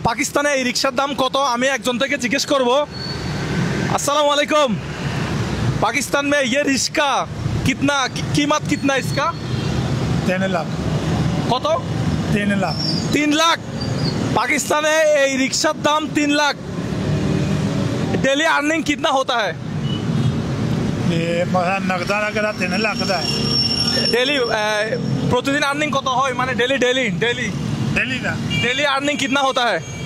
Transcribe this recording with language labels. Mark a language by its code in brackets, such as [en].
[bn] পাকিস্তানে এই রিক্সার দাম কত আমি একজন থেকে জিজ্ঞেস করব। [hi] अस्सलाम वालेकुम। पाकिस्तान में ये रिक्शा कितना कीमत कितना इसका? 3 लाख। [bn] কত? [hi] 3 लाख। [bn] 3 লাখ। [hi] पाकिस्तान में [bn] এই রিক্সার দাম 3 লাখ। [hi] डेली अर्निंग कितना होता है? ये मतलब नगदाना करा 3 लाख का है। डेली प्रतिदिन अर्निंग [bn] কত হয় মানে [hi] डेली डेली डेली डेली का डेली अर्निंग कितना होता है?